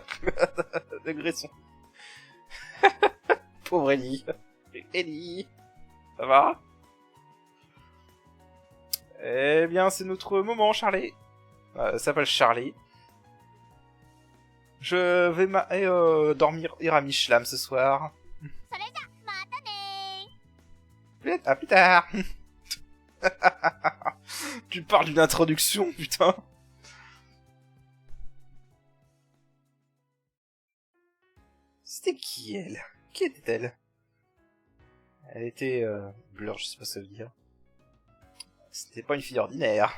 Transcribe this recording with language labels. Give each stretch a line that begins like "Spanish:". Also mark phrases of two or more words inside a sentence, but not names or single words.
French: D'agression. Pauvre Ellie. Ellie. Ça va? Eh bien, c'est notre moment, Charlie. Ça s'appelle Charlie. Je vais dormir Iramichlam ce soir.
Japanese: それじゃ、またねー。
French: À plus tard. Tu parles d'une introduction, putain. C'était qui, elle? Qui était-elle? Elle était... blur, je sais pas ce que ça veut dire. C'était pas une fille ordinaire.